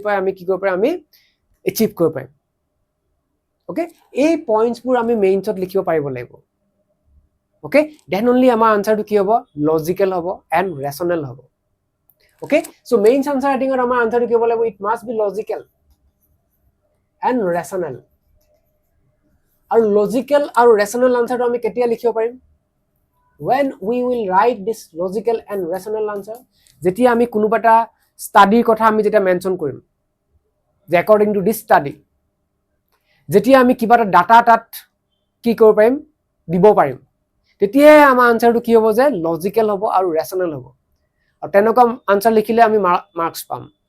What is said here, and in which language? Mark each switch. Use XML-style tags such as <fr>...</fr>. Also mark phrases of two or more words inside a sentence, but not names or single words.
<as>পাই আমি কি কৰিব পাৰিম আমি এচিভ কৰিব পাৰিম ওকে এই পইণ্টছবোৰ আমি মেইনছত লিখিব পাৰিব লাগিব</as> <en>okay then only</en> <as>আমাৰ আনসাৰটো কি হ'ব লজিক্যাল হ'ব এন্ড ৰেশনেল হ'ব</as> <en>okay so main answer writing</en> <as>আমাৰ আনসাৰটো কি হ'ব লাগিব</as> <en>it must be logical and rational</en> <as>আৰু লজিক্যাল আৰু ৰেশনেল আনসাৰটো আমি কেতিয়া লিখিব পাৰিম</as> <en>when we will write this logical and rational answer</en> <as>যেতিয়া আমি কোনোবাটা ষ্টাডিৰ কথা আমি যেতিয়া মেনশ্যন কৰিম যে</as> <en>according to this study,</en> <as>যেতিয়া আমি কিবা এটা ডাটা তাত কি কৰিব পাৰিম, দিব পাৰিম, তেতিয়াই আমাৰ আনচাৰটো কি হ'ব যে লজিকেল হ'ব আৰু ৰেচনেল হ'ব, আৰু তেনেকুৱা আনচাৰ লিখিলে আমি মাৰ্কছ পাম।</as>